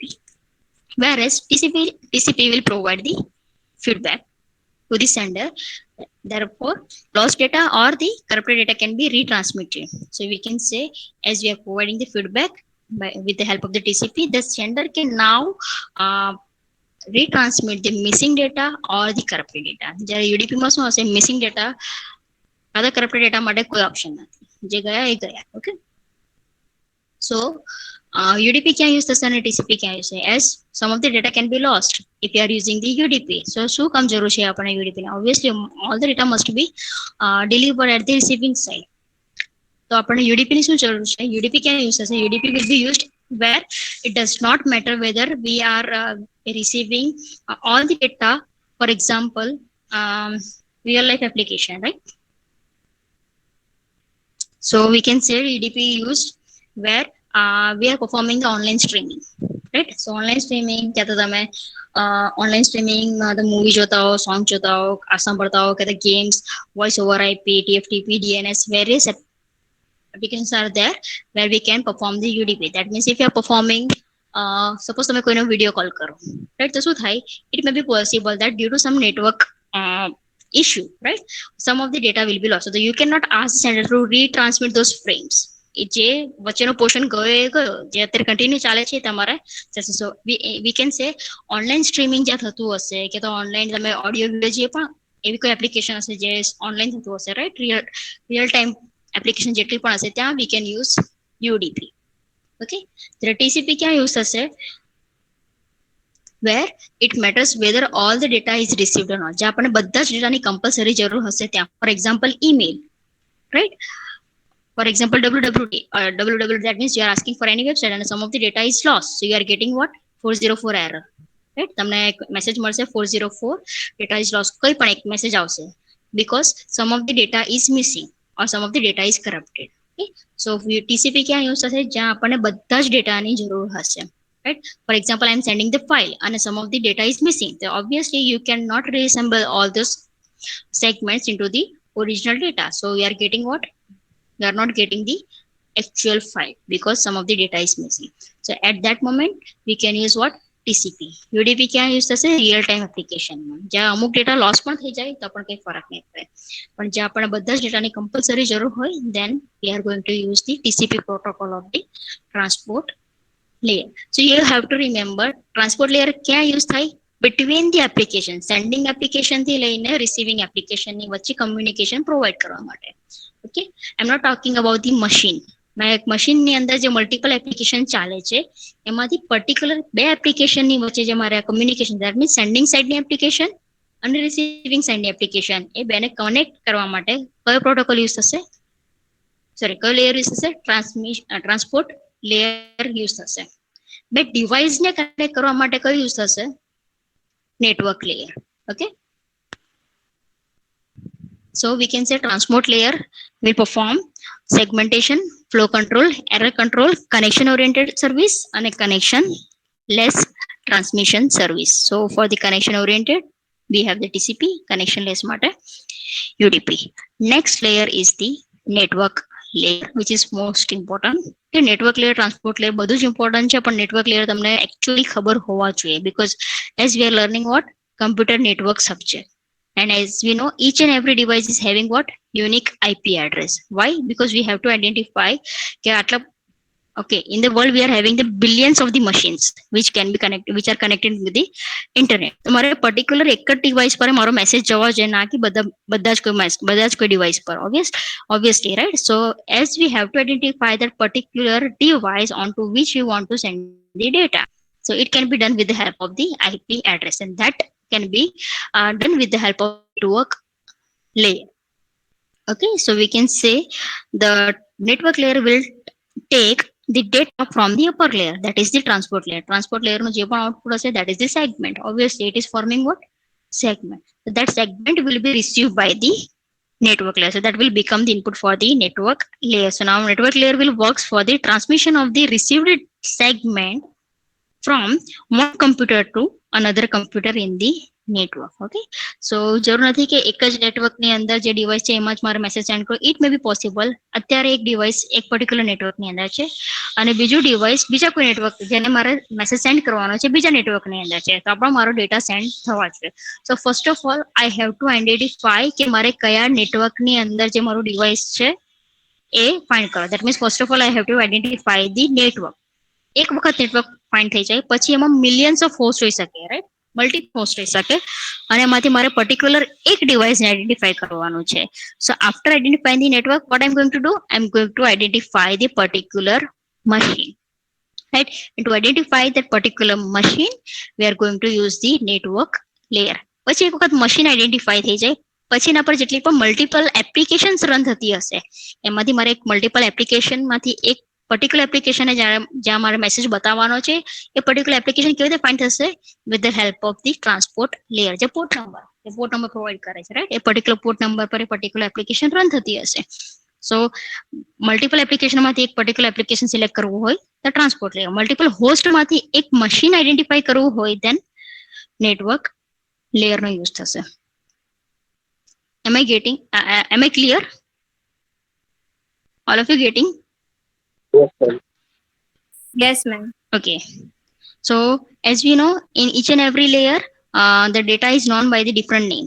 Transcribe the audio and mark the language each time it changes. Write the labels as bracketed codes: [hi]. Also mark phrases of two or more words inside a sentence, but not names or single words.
[en] Whereas TCP will provide the feedback to the sender. Therefore, lost data or the corrupted data can be retransmitted. So we can say, as we are providing the feedback with the help of the TCP, the sender can now retransmit the missing data or the corrupted data. [gu] જ્યારે UDP માં શું હશે? [en] Missing data other corrupted data [gu] માટે કોઈ ઓપ્શન નથી, જે ગયા એ ગયા. [en] Okay, so [gu] UDP ક્યાં યુઝ થશે અને TCP ક્યાં યુઝ થશે? [en] As some of the data can be lost if you are using the UDP. [gu] So શું કામ જરૂર છે આપણે UDP ને? [en] Obviously all the data must be delivered at the receiving side. [gu] તો આપણે UDP ની શું જરૂર છે? UDP ક્યાં યુઝ થશે? [en] UDP will be used where it does not matter whether we are receiving all the data. For example, real life application, right? So we can say UDP used where we are performing the online streaming, right? So online streaming [hi] क्या तो [en] તમે online streaming the movie [gu] જોતા હો, song જોતા હો, સાંભળતા હો, કે [en] the games, voice over IP, TFTP, DNS, various applications are there where we can perform the UDP. That means if you are performing suppose [gu] તમે કોઈનો video call કરો, [en] right? [gu] તો શું થાય? [en] It may be possible that due to some network issue, right, some of the data will be lost. So you cannot ask the sender to retransmit those frames. [gu] જે વચ્ચેનો પોર્શન ગયો એ ગયો, જે અત્યારે કન્ટિન્યુ ચાલે છે તમારે જશે. [en] So we can say online streaming [gu] જ્યાં થતું હશે, કે તો ઓનલાઈન તમે [en] audio video [gu] જે પણ એવી કોઈ એપ્લિકેશન હશે જે ઓનલાઈન થતું હશે, રાઈટ? [en] real time application [gu] જેટલી પણ હશે ત્યાં [en] we can use UDP. [gu] ઓકે, ત્યારે TCP ક્યાં યુઝ થશે? [en] where it matters whether all the data is received or not. [gu] જ્યાં આપણને બધા જ ડેટાની કમ્પલસરી જરૂર હશે ત્યાં. [en] For example email, right? For example, www, that means you are asking for any website and some of the data is lost. So you are getting what? 404 error. Right? [gu] તમને એક મેસેજ મળશે 404 [en] data is lost. [gu] કોઈ પણ એક મેસેજ આવશે [en] because some of the data is missing or some of the data is corrupted. Okay? [gu] So TCP ક્યાં યુઝ થશે? જ્યાં આપણને બધા જ ડેટાની જરૂર હશે. [en] Right? For example, I am sending the file and some of the data is missing. So obviously you cannot reassemble all those segments into the original data. So we are getting what? We are not getting the actual file because some of the data is missing. So at that moment we can use what? [gu] TCP. UDP ક્યાં યુઝ થશે? રિયલ ટાઈમ એપ્લિકેશનમાં. જ્યાં અમુક ડેટા લોસ પણ થઈ જાય તો પણ કંઈ ફરક નહીં પડે, પણ જ્યાં આપણને બધા જ ડેટાની કમ્પલસરી જરૂર હોય, [en] then we are going to use the TCP protocol of the transport layer. So you have to remember transport layer [gu] ક્યાં યુઝ થાય? [en] Between the application, sending application [gu] થી લઈને [en] receiving application [gu] ની વચ્ચે [en] communication provide [gu] કરવા માટે. [en] Okay, I'm not talking about the machine. [hi] मैं एक [gu] machine ની અંદર જે [en] multiple application [gu] ચાલે છે એમાંથી particular બે application ની વચ્ચે જે મારે [en] communication, that means sending side [gu] ની application અને [en] receiving side [gu] ની application, એ બેને connect કરવા માટે કયો [en] protocol use [gu] થશે? Sorry, કયો [en] layer use [gu] થશે? [en] Transport layer use [gu] થશે. બે ડિવાઇસને કનેક્ટ કરવા માટે કયું યુઝ થશે? [en] Network layer. ઓકે, so we can say transport layer will perform segmentation, flow control, error control, connection oriented service and a connection less transmission service. So for the connection oriented we have the TCP, connection less માટે UDP. Next layer is the network layer, which is most important. [gu] કે [en] network layer, transport layer [gu] બધું જ important છે, પણ [en] network layer [gu] તમને actually ખબર હોવા જોઈએ, [en] because as we are learning what computer network subject, and as we know each and every device is having what unique IP address. Why? Because we have to identify [gu] કે આટલા [en] okay, in the world we are having the billions of the machines which can be connected, which are connected with the internet. [gu] તો મારે particular એક જ device પર મારો message જવા જોઈએ, ના કે બધા જ કોઈ device પર, [en] obviously, right? So as we have to identify that particular device onto which we want to send the data, so it can be done with the help of the IP address, and that can be done with the help of network layer. Okay, so we can say the network layer will take the data from the upper layer, that is the transport layer. Transport layer [gu] no je પણ output હશે, [en] that is the segment. Obviously it is forming what segment, so that segment will be received by the network layer, so that will become the input for the network layer. So now network layer will works for the transmission of the received segment from one computer to another computer in the network. Okay, so [gu] જરૂર નથી કે એક જ નેટવર્ક ની અંદર જે ડિવાઇસ છે એમાં જ મારે મેસેજ સેન્ડ કરો. [en] It may be possible [gu] અત્યારે એક ડિવાઇસ એક [en] particular network [gu] ની અંદર છે અને બીજું ડિવાઇસ બીજા કોઈ નેટવર્ક જેને મારે [en] message send [gu] કરવાનો છે બીજા નેટવર્ક ની અંદર છે, તો પણ મારો [en] data send [gu] થવા જોઈએ. [en] So first of all I have to identify [gu] કે મારે કયા નેટવર્ક ની અંદર જે મારું ડિવાઇસ છે એ ફાઇન્ડ કરો. [en] That means first of all I have to identify the network. [gu] એક વખત નેટવર્ક ફાઇન્ડ થઈ જાય પછી એમાં [en] millions of host [gu] હોઈ શકે, રાઈટ, [en] multi host [gu] હોઈ શકે, અને એમાંથી મારે પર્ટિક્યુલર એક ડિવાઇસને આઈડેન્ટિફાય કરવાનું છે. [en] So after identifying the network, what I am going to do, I am going to identify the particular machine, right? And to identify that particular machine we are going to use the network layer. [gu] પછી એક વખત મશીન આઈડેન્ટિફાય થઈ જાય પછી એના પર જેટલી પણ [en] multiple applications [gu] રન થતી હશે એમાંથી મારે એક મલ્ટિપલ એપ્લિકેશનમાંથી એક [en] particular application [gu] જ્યાં મારે મેસેજ બતાવવાનો છે એ [en] particular application [gu] કેવી રીતે ફાઇન્ડ થશે? [en] With the help of the transport layer. [gu] જે [en] port number [gu] પ્રોવાઈડ કરે છે, રાઈટ, એ પર્ટિક્યુલર [en] port number [gu] પર એ [en] particular application [gu] રન થતી હશે. સો મલ્ટિપલ એપ્લિકેશનમાંથી એક [en] particular application [gu] સિલેક્ટ કરવું હોય તો [en] transport layer, [gu] મલ્ટિપલ હોસ્ટમાંથી એક મશીન આઈડેન્ટિફાઈ કરવું હોય [en] then network [gu] લેયરનો યુઝ થશે. [en] Am I getting? Am I clear? All of you getting? Yes, sir. Yes, ma'am. Okay. So as we know, in each and every layer, the data is known by the different names.